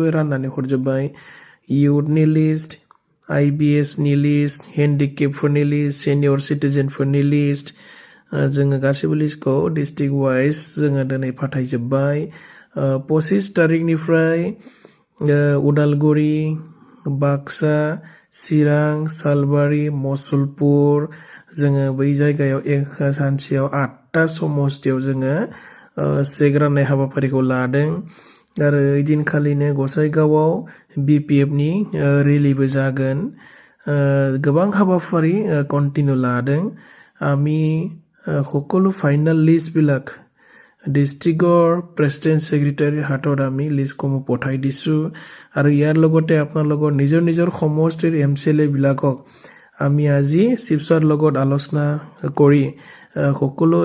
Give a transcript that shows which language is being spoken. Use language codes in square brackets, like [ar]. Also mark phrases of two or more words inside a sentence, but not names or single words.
[brx] राननानै हरजोब्बाय इयुथनि लिस्ट आईबीएसनि लिस्ट हेन्डिकेपफोरनि लिस्ट सेनियर सिटिजेनफोरनि लिस्ट जोङो गासैबो लिस्टखौ [en] district wise [brx] जोङो दिनै फाथायजोब्बाय 25 तारिखनिफ्राय उदालगुरि बाक्सा चिरां सालबारि मसलपुर जोङो बै जायगायाव सानसेयाव 8टा समस्तियाव जोङो सेग राननाय हाबाफारिखौ लादों आरो ओइदिनखालिनो गसाइगावआव बिपिएफनि रेलिबो जागोन गोबां हाबाफारि कन्टिनिउ लादों [as] আমি সকলো ফাইনাল লিষ্টবিলাক ডিষ্ট্ৰিক্টৰ প্ৰেচিডেণ্ট ছেক্ৰেটাৰীৰ হাতত আমি লিষ্টসমূহ পঠাই দিছোঁ আৰু ইয়াৰ লগতে আপোনালোকৰ নিজৰ নিজৰ সমষ্টিৰ এমচিএলএবিলাকক আমি আজি চিফছৰ লগত আলোচনা কৰি সকলো